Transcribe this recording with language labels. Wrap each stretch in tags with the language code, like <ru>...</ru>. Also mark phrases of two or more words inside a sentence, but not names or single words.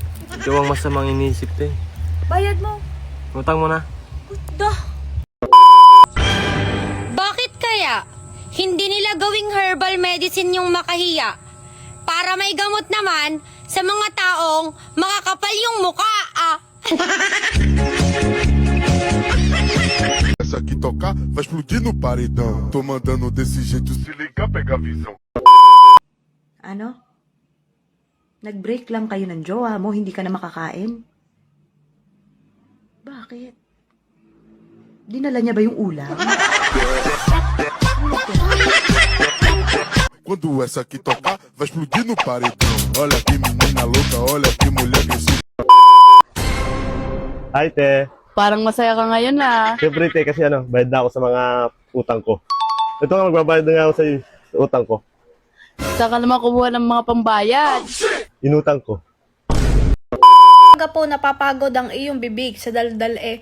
<tl>Ikaw ang masamang inisip to eh. Bayad mo. Utang mo na. Dah. Bakit kaya hindi nila gawing</tl> <en>herbal medicine</en> <tl>yung makahiya para may gamot naman sa mga taong makakapal yung muka?</tl> <pt>Essa que tocar vai explodir no paredão. Tô mandando desse jeito, se ligar, pega a visão.</pt> <tl>Ano? Nag-break lang kayo ng jowa mo, hindi ka na makakain? Bakit? Dinala niya ba yung ulam?</tl> <pt>Quando essa que tocar vai explodir no paredão. Olha que menina louca, olha que mulher agressiva.</pt> <tl>Hi, te. Parang masaya ka ngayon Siyempre, te, kasi bayad na ako sa mga utang ko. Ito nga, magbabayad na nga ako sa utang ko. Saan ka naman kumuha ng mga pambayad? Inutang ko. Po napapagod ang iyong bibig sa daldal eh.</tl>